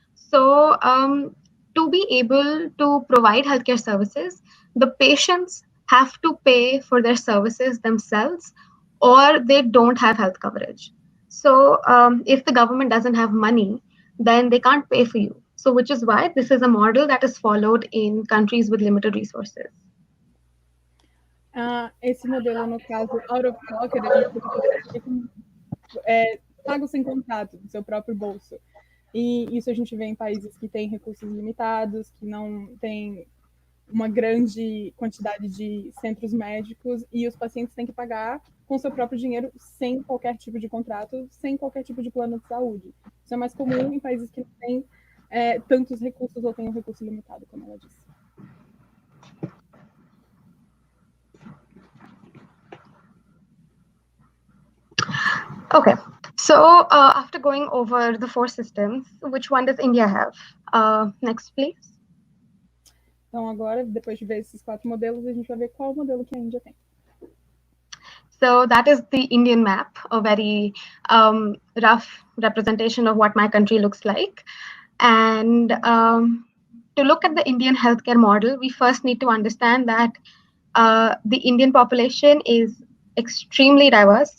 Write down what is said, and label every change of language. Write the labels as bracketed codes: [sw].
[en] So to be able to provide healthcare services, the patients have to pay for their services themselves, or they don't have health coverage. So if the government doesn't have money, then they can't pay for you. So which is why this is a model that is followed in countries with limited resources. [pt] Esse modelo, no caso, out of pocket, a gente paga sem contrato do seu próprio bolso. E isso a gente vê em países que têm recursos limitados, que não têm uma grande quantidade de centros médicos, e os pacientes têm que pagar com seu próprio dinheiro, sem qualquer tipo de contrato, sem qualquer tipo de plano de saúde. Isso é mais comum em países que não têm tantos recursos ou têm um recurso limitado, como ela disse. [en] Okay, so after going over the 4 systems, which one does India have? Next, please. [pt] Então, agora, depois de ver esses 4 modelos, a gente vai ver qual modelo que a Índia tem. [en] So that is the Indian map, a very rough representation of what my country looks like. And to look at the Indian healthcare model, we first need to understand that the Indian population is extremely diverse.